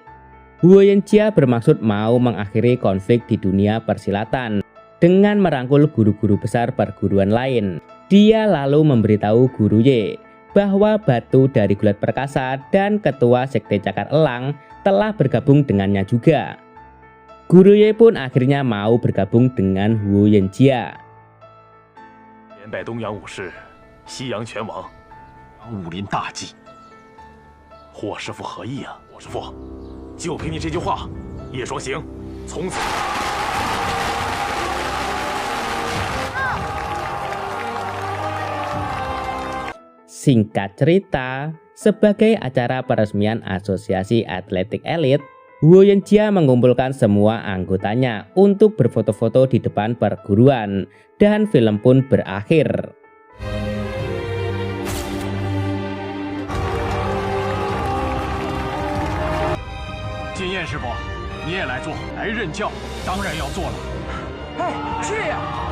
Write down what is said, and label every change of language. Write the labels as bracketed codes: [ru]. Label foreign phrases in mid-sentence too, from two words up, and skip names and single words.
[id] Huo Yanjia bermaksud mau mengakhiri konflik di dunia persilatan dengan merangkul guru-guru besar perguruan lain. Dia lalu memberitahu Guru Ye bahwa batu dari gulat perkasa dan ketua sekte cakar elang telah bergabung dengannya juga. Guru Ye pun akhirnya mau bergabung dengan Huo Yanjia. [zh] 连败东洋武士，西洋拳王，武林大忌。霍师傅何意啊？霍师傅，就凭你这句话，叶双行从此。 [id] Singkat cerita, sebagai acara peresmian Asosiasi Atletik Elit, Huo Yanjia mengumpulkan semua anggotanya untuk berfoto-foto di depan perguruan, dan film pun berakhir. [zh] Jin Yan 师傅，你也来做，来任教，当然要做了。哎，去呀！